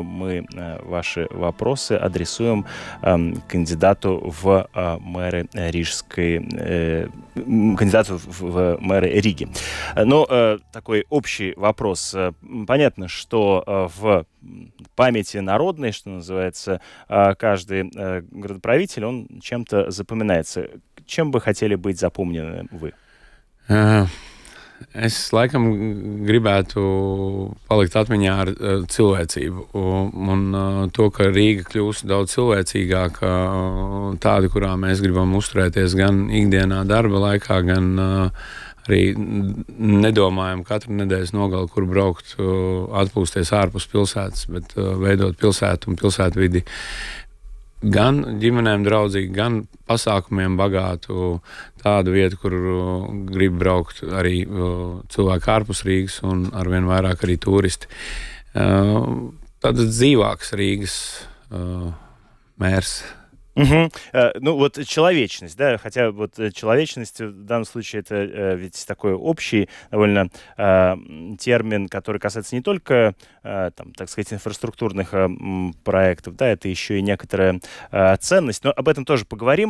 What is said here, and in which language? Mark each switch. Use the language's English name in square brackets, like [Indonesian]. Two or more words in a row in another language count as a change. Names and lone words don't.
[Russian] Мы ваши вопросы адресуем кандидату в мэры мэры Риги. Но такой общий вопрос. Понятно, что в памяти народной, что называется, каждый градоправитель, он чем-то запоминается. Чем бы хотели быть запомнены вы? [Latvian] Es laikam gribētu palikt atmiņā ar cilvēcību un to, ka Rīga kļūst daudz cilvēcīgāka, tāda, kurā mēs gribam uzturēties gan ikdienā darba laikā, gan arī nedomājam katru nedēļas nogali, kur braukt, atpūsties ārpus pilsētas, bet veidot pilsētu un pilsētvidi gan ģimenēm draudzīgu, gan pasākumiem bagātu, tādu vietu, kur grib braukt arī cilvēki ārpus Rīgas un arvien vairāk arī turisti. Tātad dzīvāks Rīgas mērs. [Russian] Угу. Ну вот человечность, да, хотя вот человечность в данном случае это ведь такой общий довольно термин, который касается не только, там, так сказать, инфраструктурных проектов, да, это еще и некоторая ценность, но об этом тоже поговорим.